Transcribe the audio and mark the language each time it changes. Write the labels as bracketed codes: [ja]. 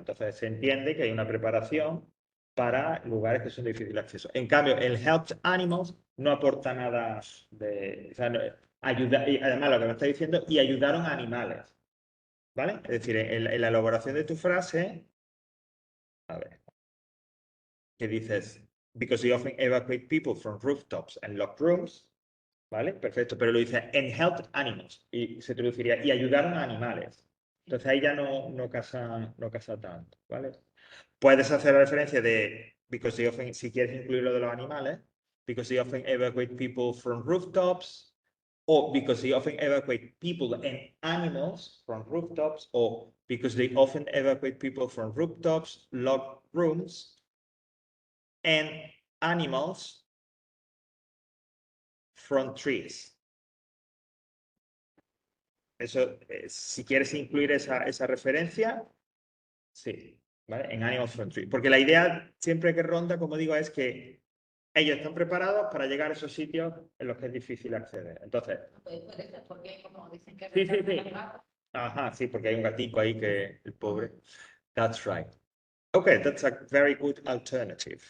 [es] Entonces se entiende que hay una preparación para lugares que son de difícil acceso. En cambio, el helped animals no aporta nada de... O sea, ayuda, y además lo que me está diciendo, y ayudaron a animales. ¿Vale? Es decir, en la elaboración de tu frase A ver. Que dices, [en] because they often evacuate people from rooftops and locked rooms. [es] ¿Vale? Perfecto. Pero lo dice, [en] and helped animals. [es] Y se traduciría, y ayudaron a animales. Entonces ahí ya no casa tanto, ¿vale? Puedes hacer la referencia de, [en] because they often, [es] si quieres incluir lo de los animales, [en] because they often evacuate people from rooftops, or because they often evacuate people and animals from rooftops, or because they often evacuate people from rooftops, locked rooms, and animals from trees. [es] Eso, si quieres incluir esa referencia, sí, ¿vale? En [en] Animals from Trees. [es] Porque la idea siempre que ronda, como digo, es que ellos están preparados para llegar a esos sitios en los que es difícil acceder. Entonces, Puede ser porque como dicen que sí. Ajá, sí, porque hay un gatico ahí que el pobre. [en] That's right. Okay, that's a very good alternative.